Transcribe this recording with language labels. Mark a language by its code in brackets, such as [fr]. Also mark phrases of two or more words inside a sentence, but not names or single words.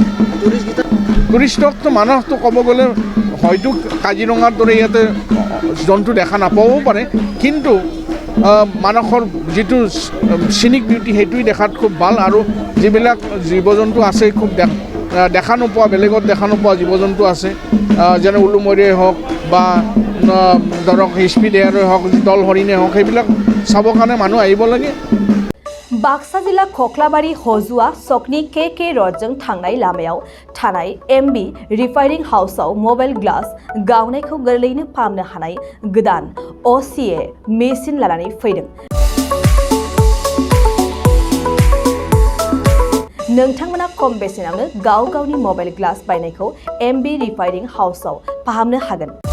[as] টুৰিষ্টকতো মানসটো ক'ব গ'লে হয়তো কাজিৰঙাৰ দৰে ইয়াতে জন্তু দেখা নাপাবও পাৰে, কিন্তু মানসৰ যিটো [en] scenic beauty [as] সেইটোৱে দেখাত খুব ভাল। আৰু যিবিলাক জীৱ জন্তু আছে, খুব দেখা নোপোৱা, বেলেগত দেখা নোপোৱা জীৱ জন্তু আছে, যেনে উলুমৰীয়ে হওক বা ধৰক হিস্পি দেয়াৰে হওক, দল হৰিণে হওক, সেইবিলাক চাবৰ কাৰণে মানুহ আহিব লাগে। [brx] बाक्सा जिल्ला खख्लाबारि हजुआ सकनि के रडजों थांनाय लामायाव थानाय एमबी रिफाइनिं हाउसआव [en] mobile glass [brx] गावनायखौ गोरलैयैनो फाहामनो हानाय गोदान OCA मेसिन लानानै फैदों। नोंथांमोना खम बेसेनावनो गाव गावनि [en] mobile glass [brx] बायनायखौ एमबी रिफाइनिं हाउसआव फाहामनो हागोन।